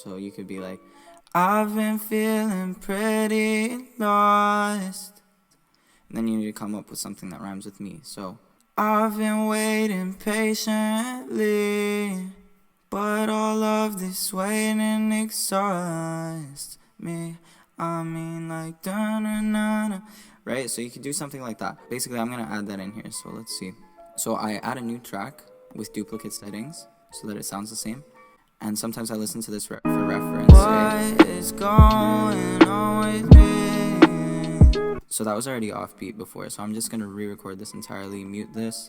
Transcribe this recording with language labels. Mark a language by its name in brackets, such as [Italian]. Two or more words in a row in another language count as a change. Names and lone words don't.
[English] So you could be like, I've been feeling pretty lost. And then you need to come up with something that rhymes with me. So, I've been waiting patiently, but all of this waiting exhausts me. I mean, like, da-na-na-na. Right? So you could do something like that. Basically, I'm going to add that in here. So let's see. So I add a new track with duplicate settings so that it sounds the same. And sometimes I listen to this for reference. What is going on with me? So that was already offbeat before, so I'm just going to re-record this entirely, mute this.